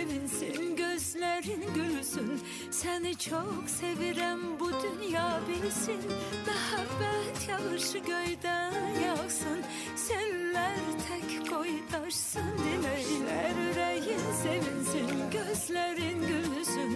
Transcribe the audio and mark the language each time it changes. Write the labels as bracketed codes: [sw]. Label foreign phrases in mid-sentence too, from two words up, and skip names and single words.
[tr] sevinsin, gözlerin gülsün. Seni çok sevirem, bu dünya bilsin. [az] Məhəbbət yağışı göydən yağsın. Sellər tək qoydaşsın, diləklər ürəyin sevinsin, gözlerin gülsün.